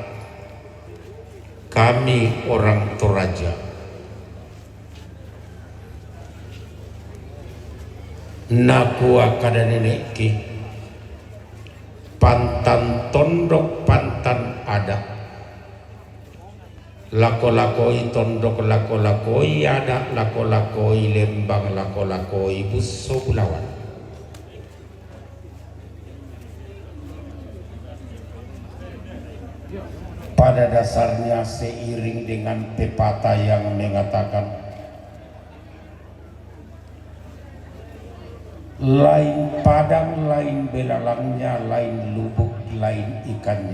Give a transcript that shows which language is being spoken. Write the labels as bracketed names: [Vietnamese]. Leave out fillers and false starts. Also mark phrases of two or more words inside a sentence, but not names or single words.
[Indonesian] kami orang Toraja [Toraja-Sa'dan] nakua kada nenekki pantan tondok pantan ada lako-lakoi tondok lako-lakoi ada lako-lakoi lembang lako-lakoi busso bulawan. [Indonesian] Pada dasarnya seiring dengan pepatah yang mengatakan lain padang, lain belalangnya, lain lubuk, lain ikannya.